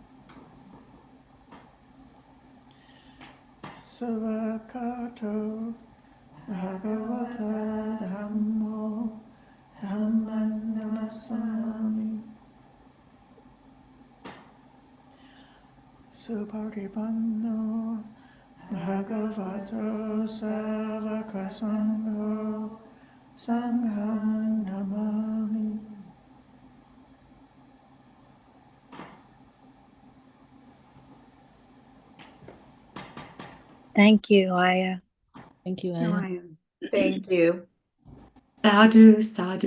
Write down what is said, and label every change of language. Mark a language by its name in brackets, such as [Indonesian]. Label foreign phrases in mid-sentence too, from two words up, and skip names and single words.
[Pali] Savakato Bhagavata Dhammo Dhamman Namasami Suparipano Bhagavato Savaka Sangho Sangham Namami. [English] Thank you, Ayya. Thank you, No, Ayya. I am. Thank you. [Pali] Sadhu, sadhu.